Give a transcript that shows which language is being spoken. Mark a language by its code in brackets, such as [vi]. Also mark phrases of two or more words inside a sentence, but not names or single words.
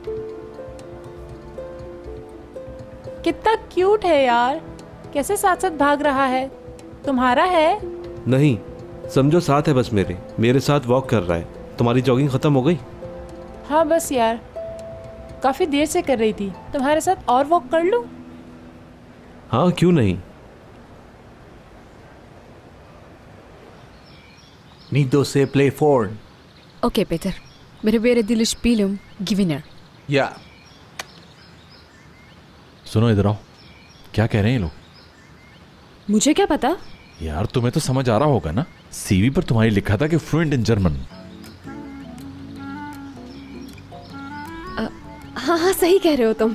[hi] कितना क्यूट है यार, कैसे साथ साथ भाग रहा है। तुम्हारा है? नहीं, समझो साथ है बस मेरे साथ वॉक कर रहा है। तुम्हारी जॉगिंग खत्म हो गई? हाँ बस यार, काफी देर से कर रही थी। तुम्हारे साथ और वॉक कर लूं? हाँ क्यों नहीं। [en] Need to say play forward. Okay, Peter. [de] Wir werden die Spielung gewinnen. [en] Yeah. [hi] सुनो इधर आओ, क्या कह रहे हैं ये लोग? मुझे क्या पता? यार तुम्हें तो समझ आ रहा होगा ना, सीवी पर तुम्हारी लिखा था कि [en] fluent in German. [hi] हाँ हाँ सही कह रहे हो तुम।